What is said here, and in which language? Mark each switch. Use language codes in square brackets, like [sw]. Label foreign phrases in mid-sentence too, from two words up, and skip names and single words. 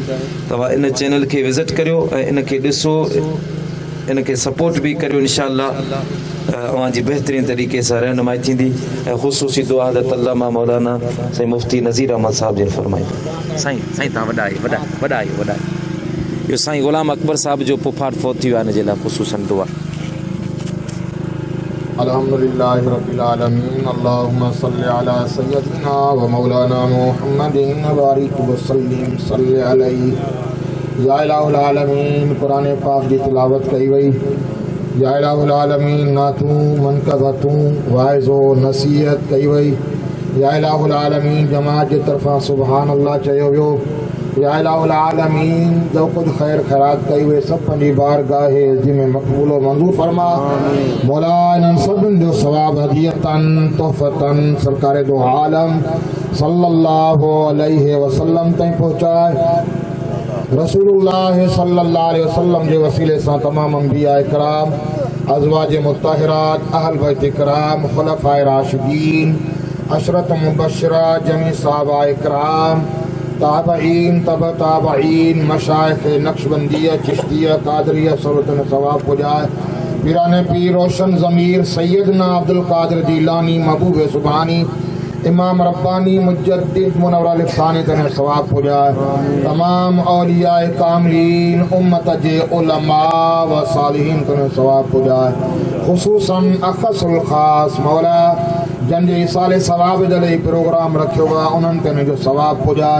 [sd] तव्हां इन चैनल खे विज़िट करियो ऐं इन खे ॾिसो, इन खे सपोर्ट बि करियो। इंशाअल्लाह अवां जी बहितरीन तरीक़े सां रहनुमाई थींदी ऐं ख़ुसूसी दुआ हज़रत अल्लामा मौलाना साईं मुफ्ती नज़ीर अहमद साहब जिन फरमाईंदा। साईं तव्हां वॾा आहियो। इहो साईं ग़ुलाम अकबर साहब जो पुफाट फ़ौत थी वियो आहे, हिन जे लाइ ख़ुसूसन दुआ। [ar] الحمد لله رب العالمين اللهم صل على سيدنا ومولانا محمد بارك وسلم صل عليه يا إله العالمين. [sd] कुरान पाक जी तिलावत कई वई। [ar] يا إله العالمين [sd] नातूं मनक़बतूं वाइज़ो नसीहत कई वई। [ar] يا إله العالمين [sd] जमात जे तरफ़ां [ar] سبحان الله [sd] चयो वियो। [ar] يا إله العالمين [sd] जो कुछ खैर खैरात कई वे सब पंहिंजी बारगाह जिमें मक़बूल व मंज़ूर फरमा। मौला इन्हनि सभिनि जो सवाब हदियतन तोहफ़तन सरकार दो आलम [ar] صلى الله عليه وسلم [sd] ताईं पहुचाए। रसूलुल्लाह [ar] صلى الله عليه وسلم [sd] जे वसीले सां तमाम अंबिया इकराम अज़वाज मुत्तहिरात अहल बैत इकराम खुलफाए राशिदीन अशरत मुबश्शिरा जमी साहबा इकराम ताबईन तब ताबईन मशाइख नक्शबंदिया चिश्तिया कादरिया सबतन सवाब पुजाए। पीराने पीर रोशन ज़मीर सैयदना अब्दुल कादिर जीलानी महबूब सुबहानी इमाम रब्बानी मुजद्दिद मुनव्वर अल-फ़ानी तने सवाब पुजाए। तमाम औलिया कामिलीन उम्मत जे उलमा व सालिहीन तने सवाब पुजाए। ख़ुसूसन अख़सुल ख़ास मौला जन जे साले सवाब जे लाइ प्रोग्राम रखियो आहे उन्हनि ते जो सवाब पुजाए।